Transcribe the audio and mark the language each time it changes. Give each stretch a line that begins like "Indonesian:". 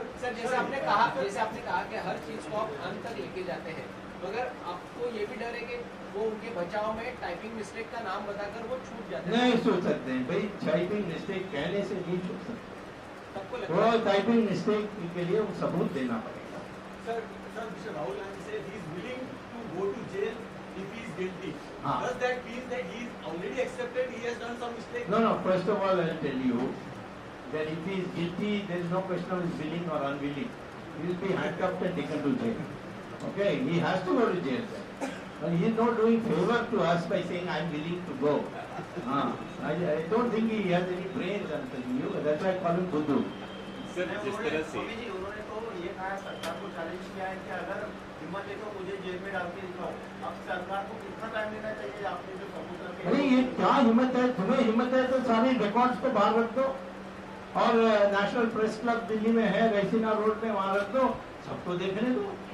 Hindi: Sir जैसे आपने कहा कि हर चीज को आप अंत तक लेके जाते हैं, मगर आपको ये भी डर है कि वो उनके बचाव में टाइपिंग मिस्टेक का नाम बताकर वो छूट जाते हैं। नहीं छूट सकते हैं भाई, टाइपिंग मिस्टेक कहने से नहीं छूट सकते, सबको लगता है टाइपिंग मिस्टेक के लिए वो सबूत देना पड़ेगा।
English: Sir, Mr. Rahul Gandhi said he is willing to go to jail if he is guilty. Does that mean that he is already accepted he has done some mistake? No. First of all, I will tell you that if he is guilty, there is no question of his willing or unwilling. He will be handcuffed and taken to jail. Okay, he has to go to jail. But he is not doing favor to us by saying I am willing to go. I don't think he has any brains. I am telling you. That's why I call him Buddhu.
Hindi: Sir जिस तरह से उन्होंने तो ये कहा सरकार को challenge किया है कि अगर हिम्मत है तो मुझे जेल में डाल के दिखाओ। अब सरकार को कितना टाइम लेना चाहिए? आपने जो सबूत रखे, अरे ये क्या हिम्मत है? तुम्हें हिम्मत है तो सारे रिकॉर्ड्स को बाहर रख दो और नेशनल प्रेस क्लब दिल्ली में है, रैसीना रोड में, वहां रख दो, सबको देखने दो।